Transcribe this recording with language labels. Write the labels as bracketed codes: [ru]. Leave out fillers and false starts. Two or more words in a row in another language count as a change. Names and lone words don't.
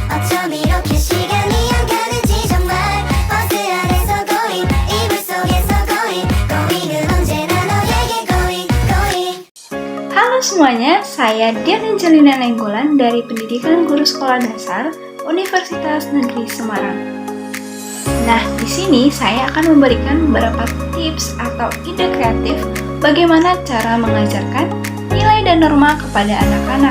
[ko] 나처럼 이렇게 시간이 안 가는지 정말 버스 안에서 고인 이불 속에서 고인 고인은 언제나 너에게 고인 고인. [id] Halo semuanya, saya Dian Angelina Nainggolan dari Pendidikan Guru Sekolah Dasar Universitas Negeri Semarang. Nah, di sini saya akan memberikan beberapa tips atau ide kreatif bagaimana cara mengajarkan nilai dan norma kepada anak-anak.